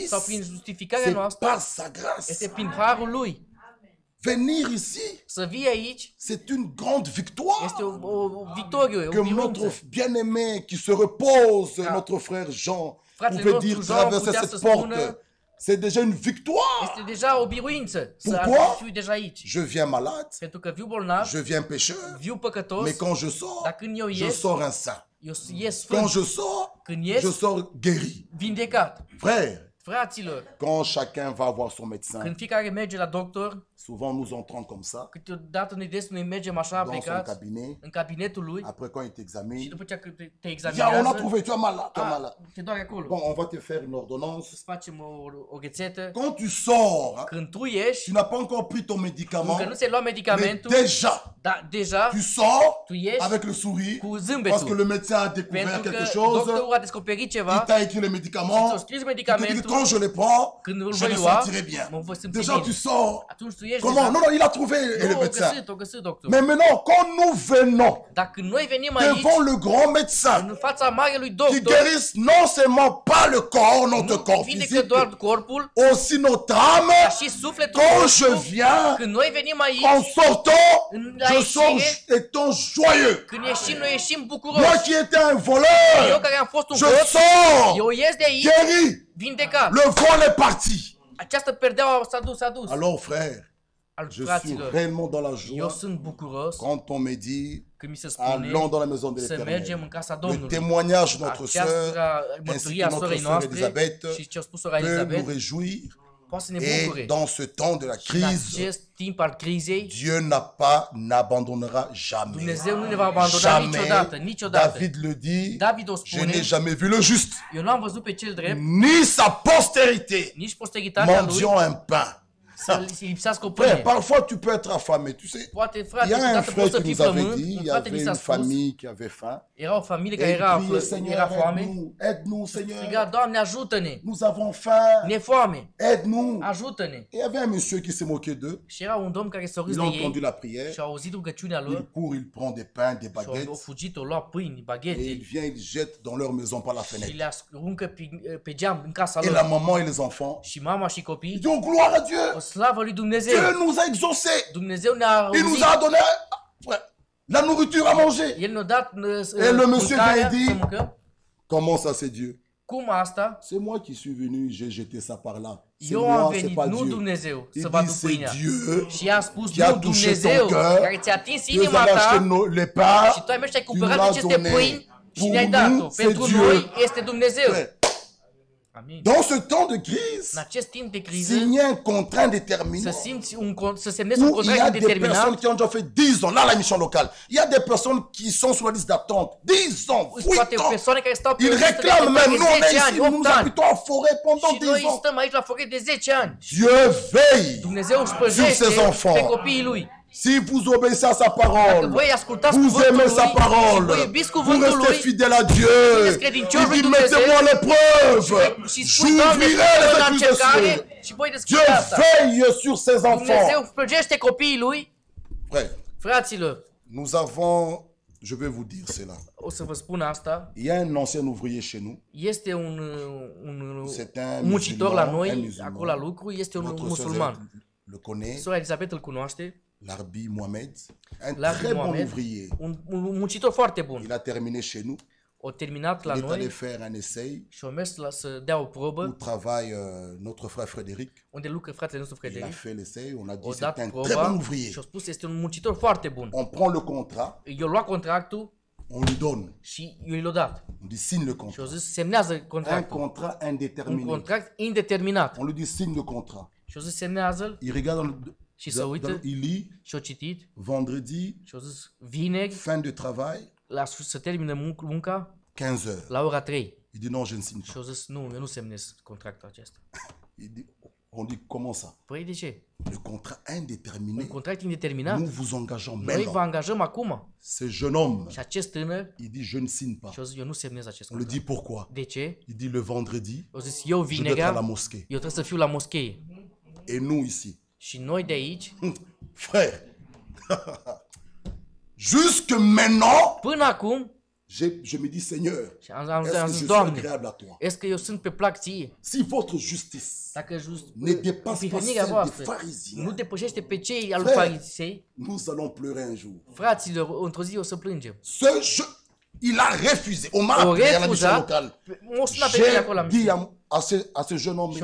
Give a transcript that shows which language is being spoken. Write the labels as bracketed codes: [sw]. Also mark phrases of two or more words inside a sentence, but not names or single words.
[ro] sau prin justificarea [fr] c'est [ro] noastră, [fr] par sa grâce. [ro] este prin harul lui. [fr] Venir ici, [ro] Să vii aici [fr] c'est une grande victoire. [ro] este o victorie, o [fr] Que [ro] biruință. [fr] notre bien-aimé qui se repose, Ah. notre frère Jean, [ro] Fratele [fr] pouvait [ro] nostru [fr] dire [ro] Jean [fr] traverser [ro] putea [fr] cette [ro] să spună, [fr] porte. C'est déjà une victoire. [ro] Este deja o biruință să [fr] Pourquoi? [ro] fiu deja aici. [fr] Je viens malade, [ro] Pentru că viu bolnav, [fr] je viens pécheur, [ro] viu păcătos, [fr] mais quand je sors, [ro] dar când eu [fr] je [ro] ies, [fr] sors un saint. [ro] eu ies [fr] Quand [ro] sfânt, [fr] je sors, [ro] când ies, [fr] je sors guéri. [ro] vindecat. [fr] Frère, [ro] Fraților, [fr] quand chacun va voir son médecin, [ro] când fiecare merge la doctor, [fr] souvent nous entrons comme ça, [ro] câteodată noi mergem așa [fr] dans son [ro] plecați [fr] cabinet. [ro] în cabinetul lui [fr] Après, quand il [ro] și [fr] t'examine, [ro] după ce te [fr] il dit, ah, on a [ro] examinează, [fr] trouvé, tu as mal là, tu as mal là. [ro] te doare acolo. [fr] Bon, on va te faire une ordonnance. [ro] Să facem o rețetă. [fr] Quand tu sors, hein, [ro] Când tu ieși, [fr] tu n'as pas encore pris ton médicament, [ro] încă nu ți-ai luat [fr] mais [ro] medicamentul, [fr] déjà, [ro] dar deja [fr] tu sors [ro] tu ieși [fr] avec le sourire [ro] cu [fr] parce que [ro] zâmbetul. [fr] le médecin a découvert [ro] Pentru că [fr] quelque chose, [ro] doctorul a descoperit [fr] il [ro] ceva, [fr] t'a écrit les médicaments, [ro] ți-a scris [fr] il te dit que [ro] medicamentul, [fr] quand je les prends, [ro] când îl [fr] je [ro] voi [fr] me [ro] lua, [fr] sentirai bien. [ro] mă voi simți [fr] Déjà, [ro] bine. [fr] tu sors. [ro] Atunci tu ieși [fr] Comment? [ro] deja. [fr] Non, non, il a trouvé le [ro] Nu, [fr] médecin. [ro] o găsit doctor. [fr] Mais maintenant, quand nous venons [ro] Dar când noi venim aici, [fr] devant le grand médecin [ro] în fața marelui [fr] qui [ro] doctor, [fr] guérisse non seulement pas le corps, notre [ro] nu [fr] corps [ro] vindecă [fr] physique, [ro] doar corpul, [fr] aussi notre âme, [ro] dar și sufletul [fr] quand je [ro] nostru. [fr] viens, [ro] Când noi venim aici, [fr] en sortant, [ro] la [fr] je sors [ro] ieșire, [fr] étant joyeux. [ro] când ieșim, noi ieșim [fr] Moi [ro] bucuroși. [fr] qui étais un [ro] Eu [fr] voleur, [ro] care am fost un [fr] je [ro] hoț, [fr] sors [ro] eu ies de aici, [fr] guéri. [ro] vindecat. [fr] Le vol est parti. [ro] Această perdeaua s-a dus. [fr] Alors frère, [ro] Al [fr] je suis [ro] fraților, [fr] réellement dans la [ro] eu [fr] joie [ro] sunt bucuros [fr] quand on me dit [ro] când mi se spune [fr] allons dans la maison de [ro] să mergem [fr] l'Éternel. [ro] în casa [fr] Le [ro] Domnului. [fr] témoignage de notre sœur [ro] Această [fr] ainsi que [ro] mărturia [fr] notre [ro] sorei [fr] sœur [ro] noastre [fr] Elisabeth [ro] și ce a spus sora [fr] peut nous [ro] Elisabeth [fr] réjouir. [ro] poate să ne [fr] Et [ro] bucure. [fr] dans ce temps de la [ro] În [fr] crise, [ro] acest timp al crizei, [fr] Dieu n'abandonnera jamais. [ro] Dumnezeu nu ne va abandona niciodată, [fr] Jamais. [ro] niciodată. [fr] David le dit, [ro] David o [fr] je [ro] spune, [fr] n'ai jamais vu le juste, [ro] eu nu am văzut pe cel drept, [fr] ni sa postérité, [ro] nici posteritatea lui [fr] mendiant un pain. [ro] să lipsească o [fr] Frère, [ro] pâine. [fr] parfois tu peux être affamé, tu sais. [ro] Poate, [fr] Il [ro] frate, [fr] y a un [ro] câteodată [fr] frère [ro] poți să [fr] qui [ro] fii [fr] nous avait [ro] flământ, [fr] dit, [ro] un [fr] il y [ro] frate mi [fr] avait [ro] s-a [fr] une [ro] spus, [fr] famille qui avait faim. [ro] era o familie [fr] Et [ro] care [fr] il [ro] era, [fr] priait, [ro] era [fr] Seigneur, [ro] foame, [fr] aide-nous, Seigneur. [ro] striga, Doamne, ajută-ne, [fr] Nous avons faim, [ro] ne foame, [fr] aide-nous. [ro] ajută-ne. [fr] Et il y avait un monsieur qui s'est moqué d'eux. [ro] Și era un domn care s-a râs [fr] Il [ro] de [fr] a entendu [ro] ei [fr] la prière. [ro] și a auzit rugăciunea lor [fr] Il court, il prend des pains, des [ro] și au [fr] baguettes. [ro] fugit, au luat pâini, [fr] Et il [ro] baghete [fr] vient, il jette dans leur maison par la [ro] și [fr] fenêtre. [ro] le aruncă pe geam în casa [fr] Et la [ro] lor. [fr] maman et les enfants, [ro] Și mama și [fr] ils [ro] copiii, [fr] disent, oh, gloire à Dieu. [ro] o slavă lui [fr] Dieu [ro] Dumnezeu. [fr] nous a exaucés. [ro] Dumnezeu ne-a [fr] Il nous [ro] auzit. [fr] a donné frère, la nourriture à manger. [ro] El ne-a dat [fr] Et le monsieur [ro] mâncarea [fr] vient et dit, [ro] să mâncăm. [fr] comment ça c'est Dieu? [ro] Cum asta? [fr] C'est moi qui suis venu, j'ai jeté ça par là. C'est [ro] Eu am [fr] moi, c'est [ro] venit, [fr] pas [ro] nu [fr] Dieu. [ro] Dumnezeu, [fr] Il [ro] să vă aduc [fr] dit, c'est [ro] pâinea. [fr] Dieu [ro] Și i-a spus, [fr] qui a [ro] nu [fr] touché [ro] Dumnezeu, [fr] ton cœur. [ro] care ți-a atins [fr] Tu [ro] inima [fr] as acheté [ro] ta [fr] les pains, [ro] și tu ai mers și ai [fr] tu [ro] cumpărat [fr] l'as [ro] aceste [fr] donné. [ro] pâini și [fr] Pour [ro] ne-ai dat-o. [fr] nous, c'est [ro] Pentru [fr] Dieu. [ro] noi este Dumnezeu. [fr] Frère, [ro] Amin. [fr] dans ce temps de [ro] În [fr] crise, [ro] acest timp de criză, [fr] signer un contrat [ro] să [fr] indéterminé [ro] simți să semnezi un [fr] où il y [ro] contract [fr] a des personnes [ro] indeterminat. [fr] qui ont déjà fait 10 ans, là la mission locale, il y a des personnes qui sont sur la liste d'attente, 10 ans, 8 [ro] Poate [fr] ans. [ro] persoane care stau pe [fr] Ils [ro] listă de [fr] réclament même, nous on est [ro] 10 ani, [fr] ici, nous [ro] 8 [fr] nous [ro] ani. [fr] habitons en forêt pendant [ro] Și [fr] 10 [ro] noi [fr] ans. [ro] stăm aici [fr] la forêt [ro] de 10 ani. [fr] Dieu veille. [ro] Dumnezeu își [fr] Sur [ro] păzește [fr] ses enfants. [ro] pe copiii lui. [fr] Si vous obéissez à sa [ro] Dacă [fr] parole, [ro] voi ascultați [fr] vous [ro] cuvântul [fr] aimez sa [ro] lui și [fr] parole, [ro] voi iubiți [fr] vous [ro] cuvântul [fr] restez [ro] lui, [fr] fidèle à Dieu. [ro] sunteți credincioși [fr] Il [ro] lui [fr] dit, [ro] Dumnezeu [fr] mettez-moi l'épreuve. [ro] și spui, Doamne, [fr] J'ouvrirai [ro] pune [fr] les [ro] la încercare [fr] accusations. [ro] și voi [fr] Dieu [ro] deschideți asta. [fr] veille sur ses [ro] Dumnezeu [fr] enfants. [ro] plăgește copiii lui. [fr] Frère, [ro] Fraților, [fr] nous avons, je vais vous dire cela. [ro] o să vă spun asta, [fr] Il y a un ancien ouvrier chez nous. [ro] este un [fr] C'est un [ro] muncitor la [fr] musulman, un [ro] noi, [fr] musulman. [ro] acolo la lucru, este un [fr] Notre sœur [ro] musulman. [fr] le connaît, [ro] Sora Elisabeth îl cunoaște, [fr] Larbi Mohamed, un [ro] Larbi [fr] très bon [ro] Mohamed, [fr] ouvrier. [ro] un muncitor foarte bun. [fr] Il a terminé chez nous. [ro] O terminat la [fr] Il est allé [ro] noi [fr] faire un essai [ro] și a mers să dea o [fr] où [ro] probă [fr] travaille notre frère Frédéric. [ro] unde lucră fratele nostru [fr] Il a [ro] Frederic. [fr] fait l'essai, on a dit [ro] O [fr] c'est [ro] dat [fr] un très bon [ro] proba [fr] ouvrier. [ro] și a spus este un muncitor foarte bun. [fr] On prend le contrat, [ro] Eu luat contractul [fr] on lui donne. [ro] și eu l-a dat. [fr] On dit signe le [ro] Și [fr] contrat. [ro] au zis semnează [fr] Un [ro] contractul. [fr] contrat [ro] Un [fr] indéterminé. [ro] contract indeterminat. [fr] On lui dit signe le contrat. [ro] Și au zis semnează-l [fr] Il regarde [ro] și se uită [fr] il lit [ro] și au citit [fr] vendredi, [ro] și au zis vineri [fr] fin de travail, [ro] să termină munca [fr] 15 heures. [ro] la ora 3. [fr] Il dit non, je ne signe [ro] Și [fr] pas. [ro] au zis nu, eu nu semnez contractul acesta. [fr] On dit comment ça? [ro] Păi de ce? [fr] Le contrat [ro] Un [fr] indéterminé. [ro] contract indeterminat? [fr] Nous vous engageons [ro] Noi vă [fr] maintenant. [ro] angajăm acum. [fr] Ce jeune homme, [ro] Și acest tânăr [fr] il dit je ne signe pas. [ro] și au zis eu nu semnez acest [fr] On lui [ro] contract. [fr] dit pourquoi? [ro] De ce? [fr] Il dit le vendredi, [ro] Au zis eu [fr] je dois être à la [ro] vinerea, [fr] mosquée. [ro] eu trebuie să fiu la moschee. [fr] Et nous ici, [ro] Și noi de aici, [fr] frère, jusque maintenant, [ro] până acum, [fr] je me dis Seigneur, [ro] și am [fr] est-ce que je [ro] zis, [fr] suis [ro] Doamne, [fr] agréable à toi? est-ce [ro] că eu sunt pe plac ție? [fr] Si votre justice [ro] Dacă just, [fr] ne dépasse pas [ro] prihănirea [fr] celle des [ro] voastră [fr] pharisiens, [ro] nu depășește pe cei al [fr] Frère. [ro] farisei, [fr] nous allons pleurer un jour. [ro] fraților, într-o zi o să plângem. [fr] Il a refusé. On m'a [ro] O [fr] appelé à la mission [ro] refuzat, [fr] locale. [ro] m-a sunat pe mine acolo la [fr] J'ai dit [ro] misiune. [fr] à ce jeune homme,